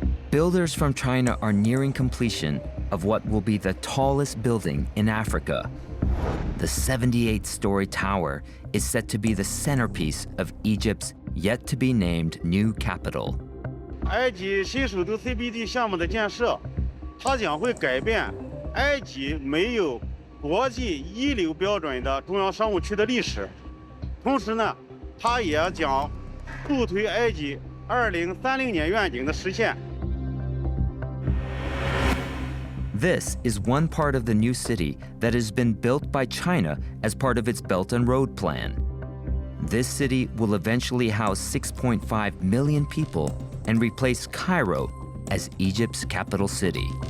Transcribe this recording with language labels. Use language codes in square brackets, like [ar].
[en] Builders from China are nearing completion of what will be the tallest building in Africa. The 78-story tower is set to be the centerpiece of Egypt's yet-to-be-named new capital. [zh] 埃及新首都 CBD 项目的建设，它将会改变埃及没有国际一流标准的中央商务区的历史。同时呢，它也将助推埃及2030年愿景的实现。 [en] This is one part of the new city that has been built by China as part of its Belt and Road Plan. This city will eventually house 6.5 million people and replace Cairo as Egypt's capital city.